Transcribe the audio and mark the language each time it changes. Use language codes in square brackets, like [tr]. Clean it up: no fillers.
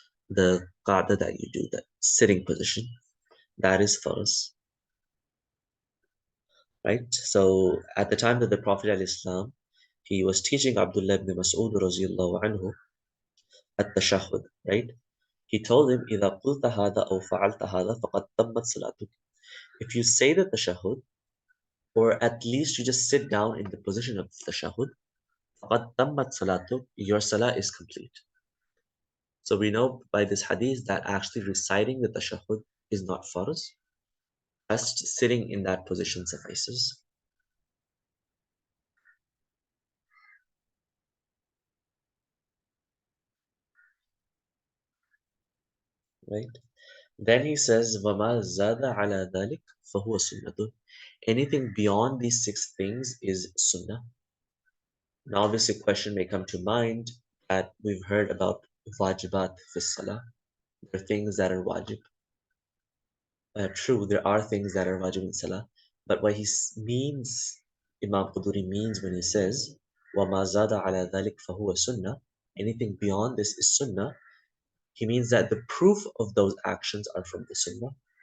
[en] The qa'dah that you do, that sitting position, that is farz, right? So at the time that the Prophet ﷺ, he was teaching Abdullah ibn Mas'ud radiallahu anhu at-tashahhud, right? He told him, [ar] إِذَا قُلْتَ هَذَا أَوْ فَعَلْتَ هَذَا فَقَدْ تَمَّتْ صَلَاتُكَ. [en] If you say the tashahhud, or at least you just sit down in the position of tashahhud, [ar] فَقَدْ تَمَّتْ صَلَاتُكَ, [en] your salah is complete. So we know by this hadith that actually reciting the tashahhud is not farz. Just sitting in that position suffices. Right? Then he says, [ar] وَمَا زَادَ عَلَى ذَلِكَ فَهُوَ سُنَّةٌ. [en] Anything beyond these 6 things is sunnah. Now, obviously, a question may come to mind that we've heard about wajibat fi salah. There are things that are wajib. True, there are things that are wajib in salah, but what he means, Imam Quduri means when he says, [ar] وَمَا زَادَ عَلَى ذَلِكَ فَهُوَ [en] sunnah, anything beyond this is sunnah, he means that the proof of those actions are from the sunnah.